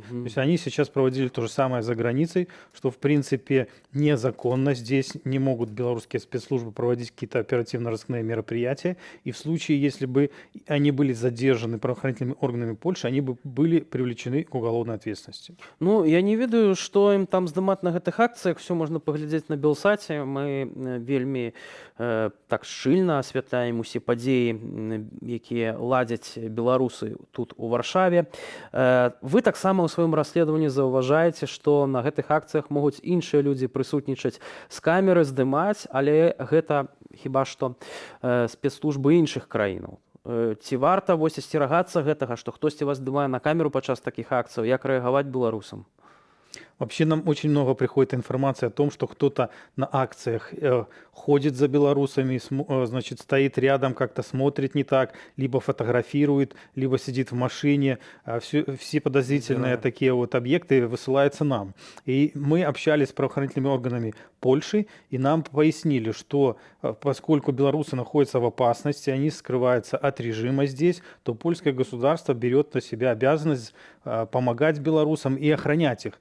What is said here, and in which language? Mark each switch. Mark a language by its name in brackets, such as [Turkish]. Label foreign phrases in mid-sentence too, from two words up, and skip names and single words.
[Russian] То есть они сейчас проводили то же самое за границей, что в принципе незаконно. Здесь не могут белорусские спецслужбы проводить какие-то оперативно-розыскные мероприятия. И в случае, если бы они были задержаны правоохранительными органами Польши, они бы были привлечены к уголовной ответственности. [Belarusian] Ну, я не ведаю, што ім там здымаць на гэтых акцыях. Все можна паглядзець на Белсаце. Мы вельмі так шчыльна асвятляем усе падзеі, якія ладзяць беларусы тут у Варшаве. Вы таксама ў сваім расследаванні заўважаеце, што на гэтых акцыях могуць іншыя людзі прысутнічаць з камеры, здымаць, але гэта хіба што спецслужбы іншых краінаў. Ці варта вось асцерагацца гэтага, што хтосьці вас здымае на камеру падчас такіх акцыяў, як рэагаваць беларусам? [Russian] Вообще нам очень много приходит информации о том, что кто-то на акциях ходит за белорусами, значит, стоит рядом, как-то смотрит не так, либо фотографирует, либо сидит в машине. Все подозрительные Забирает. такие вот объекты высылаются нам. И мы общались с правоохранительными органами Польши, и нам пояснили, что поскольку белорусы находятся в опасности, они скрываются от режима здесь, то польское государство берет на себя обязанность помогать белорусам и охранять их.